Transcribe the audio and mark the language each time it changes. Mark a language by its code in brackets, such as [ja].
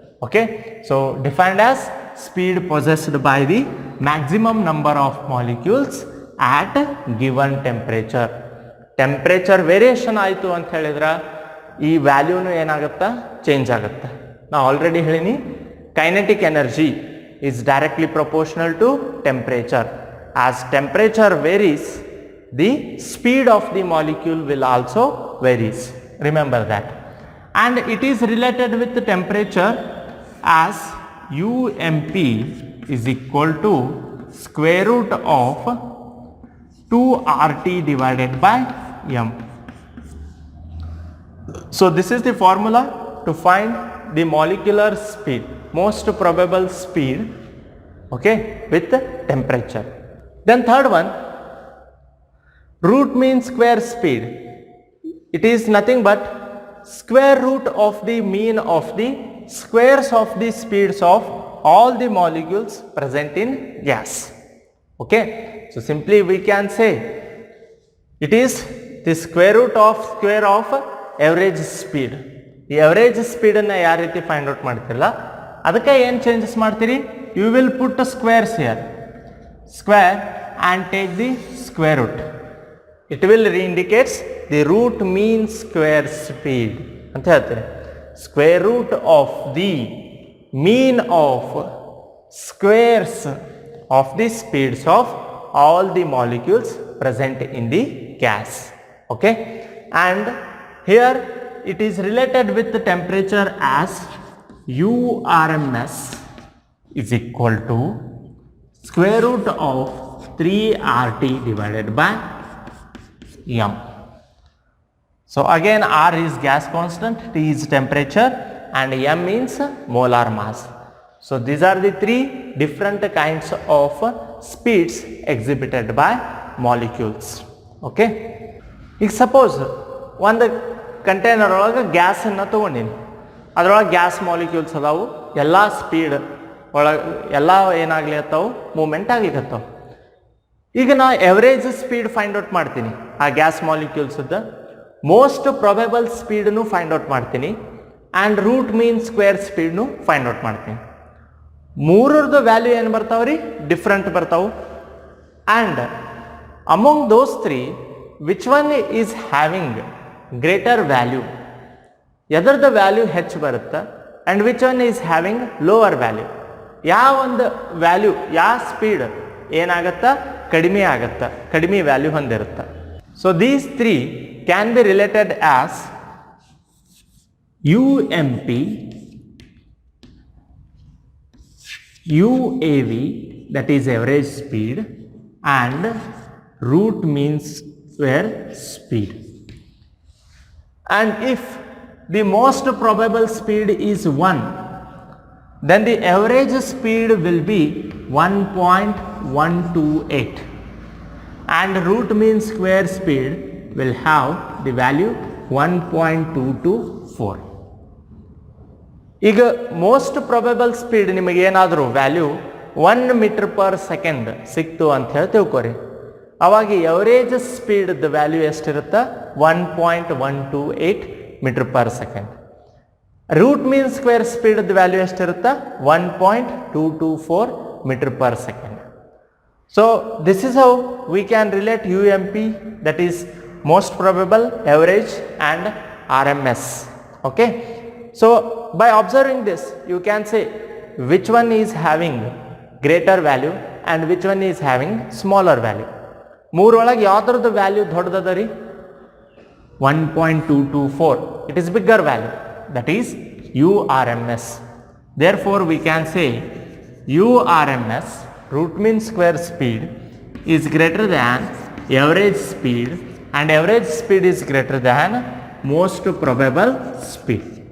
[en] Okay, so defined as speed possessed by the maximum number of molecules at given temperature. [kn] Temperature variation ಆಯಿತು ಅಂತ ಹೇಳಿದ್ರೆ ಈ ವ್ಯಾಲ್ಯೂನು ಏನಾಗುತ್ತಾ? Change ಆಗುತ್ತೆ. ನಾ ಆಲ್ರೆಡಿ ಹೇಳಿನಿ, [en] Kinetic energy is directly proportional to temperature. As temperature varies, the speed of the molecule will also varies. Remember that. And it is related with the temperature as UMP is equal to square root of 2RT divided by M. So this is the formula to find the molecular speed, most probable speed, okay, with temperature. Then third one, root mean square speed. It is nothing but square root of the mean of the squares of the speeds of all the molecules present in gas. Okay, so simply we can say it is the square root of square of average speed. [kn] ಈ average ಸ್ಪೀಡನ್ನು ಯಾವ ರೀತಿ find out ಮಾಡ್ತಿರಲ್ಲ ಅದಕ್ಕೆ ಏನು changes ಮಾಡ್ತೀರಿ? [en] You will put squares here, square and take the square root. It will indicates the root mean square speed [kn] ಅಂತ ಹೇಳ್ತೀರಿ. [en] Square root of the mean of squares of the speeds of all the molecules present in the gas. Okay, and here it is related with the temperature as URMS is equal to square root of 3RT divided by M. So again R is gas constant, T is temperature and M means molar mass. So these are the three different kinds of speeds exhibited by molecules. Okay, if suppose one [kn] container ಒಳಗೆ ಗ್ಯಾಸನ್ನು ತೊಗೊಂಡಿನಿ, ಅದರೊಳಗೆ gas molecules ಅದಾವು, ಎಲ್ಲ speed ಒಳಗೆ ಎಲ್ಲ ಏನಾಗ್ಲಿಕತ್ತಾವು? Moment ಆಗ್ಲಿಕತ್ತಾವ. ಈಗ ನಾ ಎವರೇಜ್ ಸ್ಪೀಡ್ ಫೈಂಡ್ ಔಟ್ ಮಾಡ್ತೀನಿ, ಆ ಗ್ಯಾಸ್ ಮಾಲಿಕ್ಯೂಲ್ಸ್ದ ಮೋಸ್ಟ್ ಪ್ರೊಬೆಬಲ್ ಸ್ಪೀಡನ್ನು ಫೈಂಡ್ ಔಟ್ ಮಾಡ್ತೀನಿ and root mean square ಸ್ಪೀಡ್ನು find out ಮಾಡ್ತೀನಿ. ಮೂರರದ್ದು ವ್ಯಾಲ್ಯೂ ಏನು ಬರ್ತಾವ್ರಿ? ಡಿಫ್ರೆಂಟ್ ಬರ್ತಾವೆ. [en] and among those three which one is having greater value, [kn] ಎದರದ value ಹೆಚ್ಚು ಬರುತ್ತೆ [en] and which one is having lower value, [kn] ಯಾವ ಒಂದು ವ್ಯಾಲ್ಯೂ ಯಾವ ಸ್ಪೀಡ್ ಏನಾಗತ್ತಾ? ಕಡಿಮೆ ಆಗತ್ತಾ, ಕಡಿಮೆ ವ್ಯಾಲ್ಯೂ ಹೊಂದಿರುತ್ತೆ. [en] So these three can be related as UMP, UAV that is average speed and root mean square speed. And if the most probable speed is 1, then the average speed will be 1.128 and root mean square speed will have the value 1.224. [kn] ಈಗ most ಪ್ರೊಬೆಬಲ್ speed ನಿಮಗೆ ಏನಾದರೂ value 1 metre per second ಸಿಕ್ತು ಅಂತ ಹೇಳಿ ತಿಳ್ಕೊರಿ. ಅವಾಗ average ಸ್ಪೀಡ್ದ value ಎಷ್ಟಿರುತ್ತೆ? 1.128 metre per second. Root mean square speed value ಎಷ್ಟಿರುತ್ತೆ 1.224 meter per second. [en] So this is how we can relate UMP, that is most probable, average and RMS. Okay. So by observing this you can say which one is having greater value and which one is having smaller value. [kn] ಮೂರೊಳಗೆ ಯಾವ್ದ್ರದ್ದು value ದೊಡ್ಡದದ ರೀ? 1.224. [en] It is bigger value, that is URMS. Therefore we can say URMS, root mean square speed, is greater than average speed, and average speed is greater than most probable speed.